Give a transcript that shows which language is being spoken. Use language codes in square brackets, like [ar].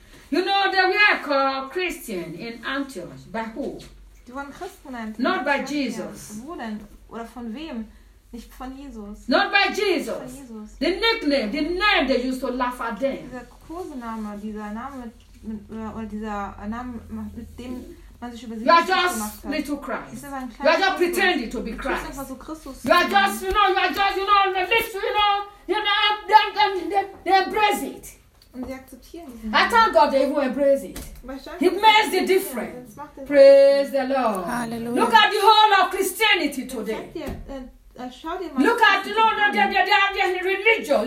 [en] You know that we are called Christian in Antioch. By who? [de] Die waren Christen in Antioch. [en] Not by Jesus. [de] Wo denn? Oder von wem? Nicht von Jesus. [en] Not by Jesus. [de] Von Jesus. [en] The nickname, the name they used to laugh at them. [de] Dieser Kosename, dieser Name, oder dieser Name, mit dem man sich über sie [en] you are just little Christ. You are just pretending to be Christ. You are just, you know, you are just, you know, the least, you know, they embrace it. I thank God they will embrace it. It makes the difference. Praise the Lord. Hallelujah. Look at the whole of Christianity today. Look at, you know, they are religious.